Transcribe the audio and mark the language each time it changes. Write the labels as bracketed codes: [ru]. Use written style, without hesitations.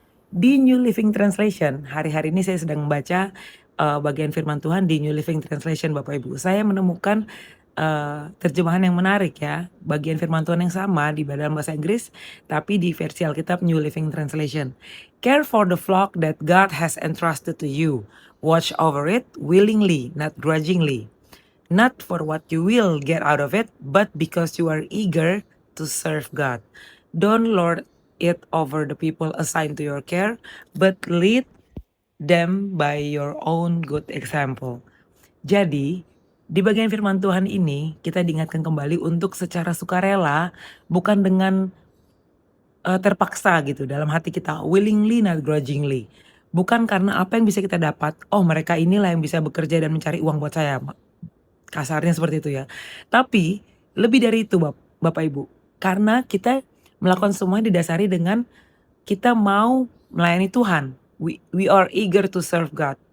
[id] Di New Living Translation, hari-hari ini saya sedang membaca bagian firman Tuhan di New Living Translation Bapak Ibu. Saya menemukan terjemahan yang menarik ya, bagian firman Tuhan yang sama di dalam bahasa Inggris, tapi di versi Alkitab New Living Translation. [en] "Care for the flock that God has entrusted to you. Watch over it willingly, not grudgingly. Not for what you will get out of it, but because you are eager to serve God. Don't lord it over the people assigned to your care, but lead them by your own good example." [id] Jadi, di bagian firman Tuhan ini kita diingatkan kembali untuk secara sukarela, bukan dengan terpaksa gitu dalam hati kita, [en] willingly not grudgingly. [id] Bukan karena apa yang bisa kita dapat, oh mereka inilah yang bisa bekerja dan mencari uang buat saya. Kasarnya seperti itu ya. Tapi lebih dari itu Bapak Ibu, karena kita melakukan semuanya didasari dengan kita mau melayani Tuhan. [en] We are eager to serve God.